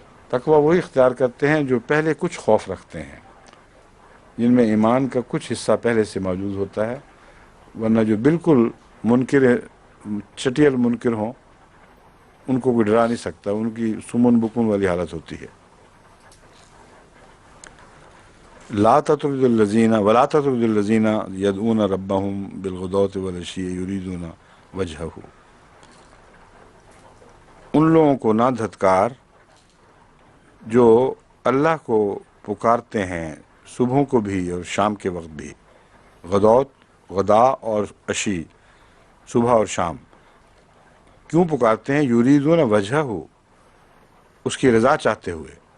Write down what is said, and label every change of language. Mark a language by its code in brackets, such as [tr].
[ur] تقوی وہی اختیار کرتے ہیں جو پہلے کچھ خوف رکھتے ہیں، جن میں ایمان کا کچھ حصہ پہلے سے موجود ہوتا ہے. ورنہ جو بالکل منکر چٹیل منکر ہوں ان کو کوئی ڈرا نہیں سکتا، ان کی سمن بکن والی حالت ہوتی ہے. [ar] لا تطرد الذین ولا تطرد الذین یدعون ربهم بالغداۃ والعشی یریدون وجہہ. [ur] ان لوگوں کو نہ دھتکار جو اللہ کو پکارتے ہیں صبحوں کو بھی اور شام کے وقت بھی. غدا اور عشی، صبح اور شام. کیوں پکارتے ہیں؟ [ar] یریدون وجہہ، [ur] اس کی رضا چاہتے ہوئے.